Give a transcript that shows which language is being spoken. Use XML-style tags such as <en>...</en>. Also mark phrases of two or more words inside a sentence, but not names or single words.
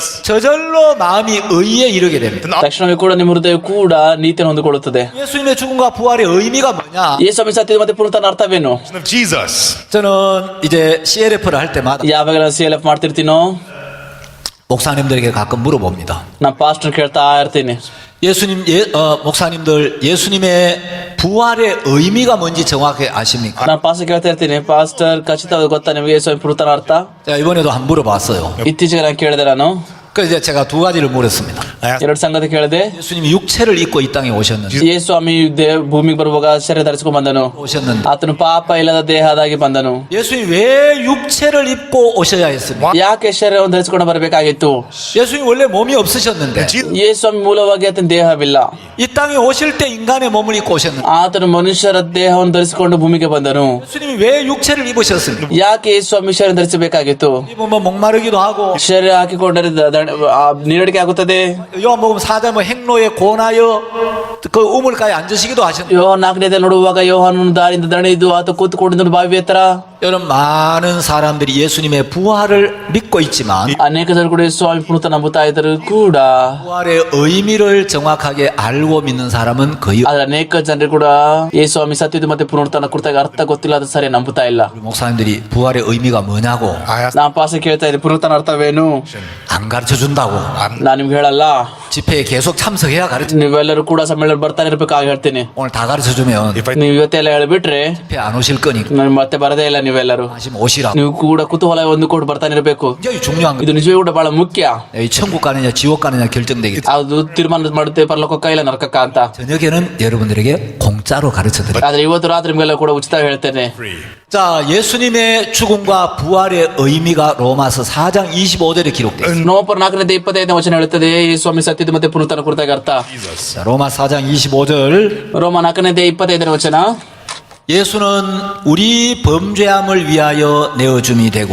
<ko>저절로 마음이 의에 이르게 됩니다.</ko> <kn>ತಕ್ಷಣವೇ ಕೂಡ ನಿಮ್ಮ ಹೃದಯ ಕೂಡ ನೀತಿಯನ್ನು ಹೊಂದಿಕೊಳ್ಳುತ್ತದೆ.</kn> <ko>예수님의 죽음과 부활의 의미가 뭐냐?</ko> <kn>ಯೇಸು ಸ್ವಾಮಿ ಸತ್ಯದ ಮತ್ತೆ ಪುನರುತ್ಥಾನ ಅರ್ಥವೇನು?</kn> <en>of Jesus.</en> <ko>저는 이제 CLF를 할 때마다</ko> <kn>ಯಾವಾಗ ನಾನು CLF ಮಾಡ್ತಿರ್ತೀನೋ</kn> <ko>목사님들에게 가끔 물어봅니다.</ko> <kn>ನಾನು ಪಾಸ್ಟರ್ ಕೇಳ್ತಾ ಇರ್ತೀನಿ,</kn> <ko>목사님들 예수님의 부활의 의미가 뭔지 정확히 아십니까?</ko> <kn>ನಾನು ಪಾಸ್ಟರ್ ಕೇಳ್ತಾ ಇರ್ತೀನಿ, ಪಾಸ್ಟರ್ ಖಚಿತವಾಗಿ ಗೊತ್ತಾ ನಿಮಗೆ ಯೇಸು ಸ್ವಾಮಿ ಪುನರುತ್ಥಾನ ಅರ್ಥ?</kn> <ko>제가 이번에도 한번 물어봤어요.</ko> <kn>ಇತ್ತೀಚೆಗೆ ನಾನು ಕೇಳಿದೆ, ನಾನು</kn> <ko>그래서 이제 제가 두 가지를 물었습니다.</ko> <kn>ಎರಡು ಸಂಗತಿ ಕೇಳಿದೆ.</kn> <ko>예수님이 육체를 입고 이 땅에 오셨는데,</ko> <kn>ಯೇಸು ಸ್ವಾಮಿ ಭೂಮಿಗೆ ಬರುವಾಗ ಶರೀರ ಧರಿಸಿಕೊಂಡು ಬಂದನು. ಆತನು ಪಾಪ ಇಲ್ಲದ ದೇಹದಾಗಿ ಬಂದನು.</kn> <ko>예수님이 왜 육체를 입고 오셔야 했습니까?</ko> <kn>ಯಾಕೆ ಶರೀರವನ್ನು ಧರಿಸಿಕೊಂಡು ಬರಬೇಕಾಗಿತ್ತು?</kn> <ko>예수님이 원래 몸이 없으셨는데</ko> <kn>ಯೇಸು ಸ್ವಾಮಿ ಮೂಲವಾಗಿ ಆತನ ದೇಹವಿಲ್ಲ.</kn> <ko>이 땅에 오실 때 인간의 몸을 입고 오셨는데</ko> <kn>ಆತನು ಮನುಷ್ಯರ ದೇಹವನ್ನು ಧರಿಸಿಕೊಂಡು ಭೂಮಿಗೆ ಬಂದನು.</kn> <ko>예수님이 왜 육체를 입으셨습니까?</ko> <kn>ಯಾಕೆ ಯೇಸು ಸ್ವಾಮಿ ಶರೀರ ಧರಿಸಬೇಕಾಗಿತ್ತು?</kn> <ko>입으면 목마르기도 하고</ko> <kn>ಶರೀರ ಹಾಕಿಕೊಂಡರೆ ನೀರಡಿಕೆ ಆಗುತ್ತದೆ.</kn> <ko>요한복음 4장 행로에 고나여 그 우물가에 앉으시기도 하셨는데</ko> <kn>ಯೋಹಾನ 4ನೇದ ನೋಡುವಾಗ ಯೋಹಾನನು ದಾರಿಯಿಂದ ದಣಿದು ಆತ ಕೂತುಕೊಂಡಿದ್ದನು ಬಾವಿ ಎತ್ತರ.</kn> <ko>여러분 많은 사람들이 예수님의 부활을 믿고 있지만</ko> <kn>ಅನೇಕ ಜನರು ಕೂಡ ಯೇಸು ಸ್ವಾಮಿ ಪುನರುತ್ಥಾನ ನಂಬುತ್ತಾ ಇದ್ದರು ಕೂಡ</kn> <ko>부활의 의미를 정확하게 알고 믿는 사람은 거의</ko> <kn>ಆದ್ರೆ ಅನೇಕ ಜನರು ಕೂಡ ಯೇಸು ಸ್ವಾಮಿ ಸತ್ಯದ ಮತ್ತೆ ಪುನರುತ್ಥಾನ ಕುರಿತಾಗ ಅರ್ಥ ಗೊತ್ತಿಲ್ಲ, ಅದು ಸರಿ ನಂಬುತ್ತಾ ಇಲ್ಲ.</kn> <ko>우리 목사님들이 부활의 의미가 뭐냐고</ko> <kn>ನಾ ಪಾಸ ಕೇಳ್ತಾ ಇದ್ದೆ, ಪುನರುತ್ಥಾನ ಅರ್ಥವೇನು?</kn> <ko>안 가르쳐 준다고</ko> <kn>ನಾನು ನಿಮ್ಗೆ ಹೇಳಲ್ಲ,</kn> <ko>집회에 계속 참석해야 가르쳐.</ko> <kn>ನೀವೆಲ್ಲರೂ ಕೂಡ ಸಮ್ಮೇಳನ ಬರ್ತಾನೆ ಇರ್ಬೇಕಾಗಿ ಹೇಳ್ತೀನಿ.</kn> <ko>오늘 다 가르쳐 주면</ko> <kn>ನೀವು ಇವತ್ತೆಲ್ಲ ಹೇಳ್ಬಿಟ್ರೆ</kn> <ko>집회 안 오실 거니까</ko> <kn>ನಾನು ಮತ್ತೆ ಬರದೇ ಇಲ್ಲ. ನೀವೆಲ್ಲರೂ</kn> <ko>하시면 오시라.</ko> <kn>ನೀವು ಕೂಡ ಕುತೂಹಲ ಹೊಂದಿಕೊಂಡು ಬರ್ತಾನೆ ಇರಬೇಕು.</kn> <ko>굉장히 중요한</ko> <kn>ಇದು</kn> <ko>거예요.</ko> <kn>ನಿಜವೂ ಕೂಡ ಬಹಳ ಮುಖ್ಯ.</kn> <ko>이 천국 가느냐 지옥 가느냐 결정되기.</ko> <kn>ಅದು ತೀರ್ಮಾನ ಮಾಡುತ್ತೆ ಪರಲೋಕಕ್ಕ ಇಲ್ಲ ನರಕಕ್ಕ ಅಂತ.</kn> <ko>저녁에는 여러분들에게 공짜로 가르쳐 드려요.</ko> <kn>ಆದ್ರೆ ಇವತ್ತು ರಾತ್ರಿ ನಿಮ್ಗೆಲ್ಲ ಕೂಡ ಉಚಿತ ಹೇಳ್ತೇನೆ.</kn> <ko>자, 예수님의 죽음과 부활의 의미가 로마서 4장 25절에 기록되어 있습니다.</ko> <kn>ನವೆಂಬರ್ 4ನೇ 25ನೇ ವಚನ ಹೇಳುತ್ತದೆ ಯೇಸು ಸ್ವಾಮಿ ಸತ್ಯದ ಮತ್ತೆ ಪುನರುತ್ಥಾನ ಕುರಿತಾಗ ಅರ್ಥ.</kn> <ko>자, 로마 4장 25절.</ko> <kn>ರೋಮ 4ನೇ 25ನೇ ವಚನ.</kn> <ko>예수는 우리 범죄함을 위하여 내어줌이 되고</ko>